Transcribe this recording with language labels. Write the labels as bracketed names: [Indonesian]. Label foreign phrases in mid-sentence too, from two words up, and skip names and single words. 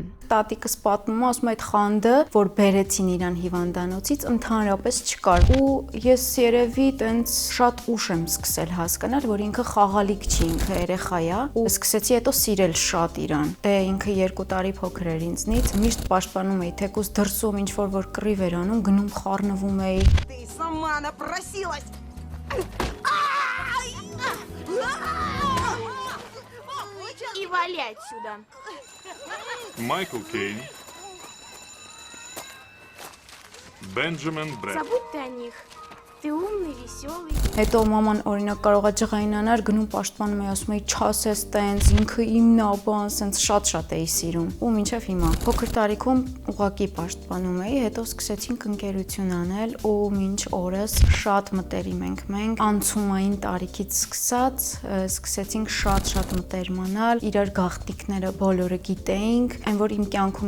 [Armenian] Տատիկս պատմում է, ասում է այդ խանդը, որ բերեցին իրան հիվանդանոցից, ընդհանրապես չկար։ Ու ես երևի տենց շատ ուշ եմ սկսել հասկանալ, որ ինքը խաղալիք չի, ինքը երեխա է, ու սկսեցի հետո сирել շատ իրան։ Դե ինքը 2 տարի փոքր էր ինձնից, միշտ պաշտպանում էի, թեկուզ դրսում ինչ որ կռիվ էր անում, գնում խառնվում էի։ [Russian] Ты сама напросилась! И вали отсюда. Майкл Кейн, Бенджамин Брэд. Забудь ты о них. Ты умный, веселый. [Armenian] Հետո մաման օրինակ կարող է ջղայնանար, գնում պաշտպանում էի, ասում էի չասես տենց, ինքը իմն է, բան, սենց շատ էի սիրում։ Ու մինչև հիմա փոքր տարիքում ուղակի պաշտպանում էի, հետո սկսեցինք ընկերություն անել ու մինչ օրս շատ մտերիմ ենք մենք, անցումային տարիքից սկսած սկսեցինք շատ մտերիմ անալ, իրար գաղտնիքները բոլորը գիտեինք, այն որ իմ կյանքում